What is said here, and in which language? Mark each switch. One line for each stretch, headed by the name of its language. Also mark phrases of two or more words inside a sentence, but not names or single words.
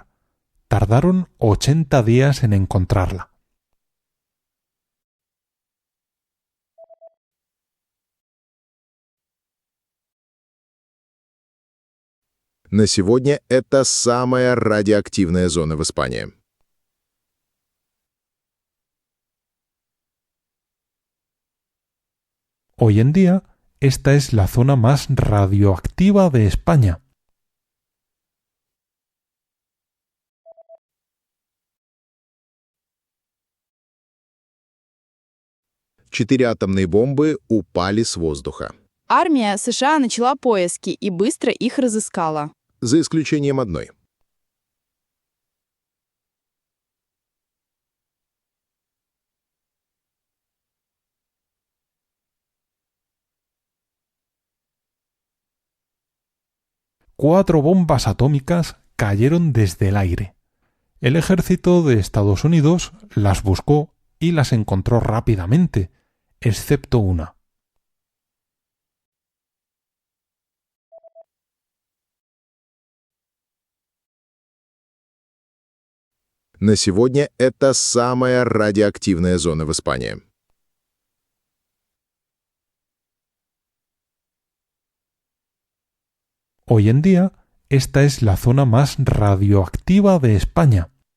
Spanish: Tardaron 80 días en encontrarla.
Russian: На сегодня это самая радиоактивная зона в Испании.
Spanish: Hoy en día, esta es la zona más radioactiva de España.
Russian: Четыре атомные бомбы упали с воздуха. Армия США начала поиски и быстро их разыскала. За исключением одной.
Spanish: Cuatro bombas atómicas cayeron desde el aire. El ejército de Estados Unidos las buscó y las encontró rápidamente, excepto una.
Russian: На сегодня это самая радиоактивная зона в Испании.
Spanish: Hoy en día, esta es la zona más radioactiva de España.